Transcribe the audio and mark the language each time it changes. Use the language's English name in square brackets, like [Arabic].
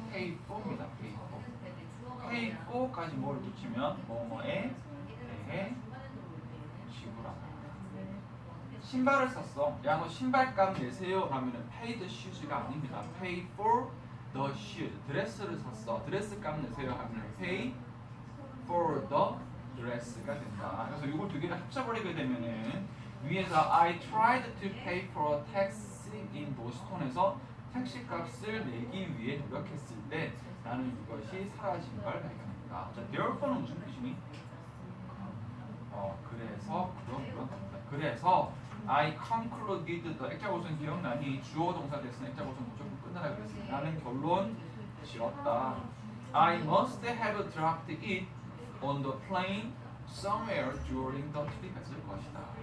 [Korean] pay for입니다. pay for. pay for까지 뭘 붙이면 뭐뭐에 대해 지불하다. 신발을 샀어. 야 너 신발값 내세요. 하면은 pay the shoes가 아닙니다. [English] pay for the shoes. [Korean] 드레스를 샀어. 드레스 값 내세요. 하면은 pay for the dress가 된다. 그래서 이걸 두 개를 합쳐버리게 되면은 위에서 [English] I tried to pay for a taxi in Boston [Korean] 에서 택시 값을 내기 위해 노력했을 때 나는 이것이 사라진 걸 발견했다. 자, therefore는 무슨 뜻이니? 그래서 그런 겁니다. 그래서 I concluded the 액자고선 기억나니? 주어 동사 됐으면 액자고선 무조건 끝나라 그랬습니다. 나는 결론 지었다. [English] I must have dropped it on the plane somewhere during the trip [Korean] 했을 것이다.